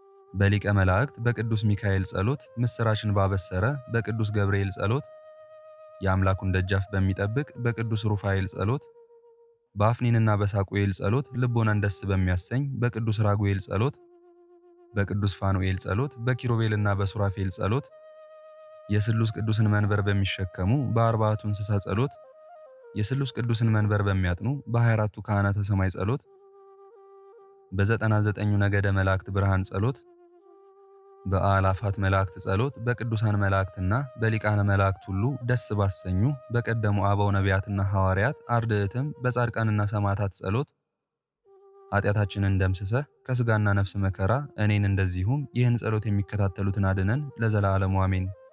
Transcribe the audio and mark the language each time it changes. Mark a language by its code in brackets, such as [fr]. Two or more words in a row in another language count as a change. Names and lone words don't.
[am] በሊቀ መላእክት በቅዱስ ሚካኤል ጸሎት ምስራችን ባበሰረ በቅዱስ ገብርኤል ጸሎት የአምላኩን ደጃፍ በሚጠብቅ በቅዱስ ሩፋኤል ጸሎት በአፍኒንና በሳቁኤል ጸሎት ልቦናን ደስ በሚያሰኝ በቅዱስ ራጉኤል ጸሎት በቅዱስ ፋኑኤል ጸሎት በኪሩቤልና በሱራፌል ጸሎት የስሉስ ቅዱስን መንበር በሚሸከሙ በአርባዕቱ እንስሳ ጸሎት የስሉስ ቅዱስን መንበር በሚያጥኑ በ24ቱ ካህናተ ሰማይ ጸሎት በ99ኙ ነገደ መላእክት ብርሃን ጸሎት በአእላፋት መላእክት ጸሎት በቅዱሳን መላእክትና በሊቃነ መላእክት ሁሉ ደስ ባሰኙ በቀደሙ አበው ነቢያትና ሐዋርያት አርድእትም በጻድቃንና ሰማዕታት ጸሎት ኃጢአታችንን ደምስሰህ ከሥጋና ነፍስ መከራ እኔን እንደዚሁም ይህን ጸሎት የሚከታተሉትን አድነን ለዘላለሙ አሜን።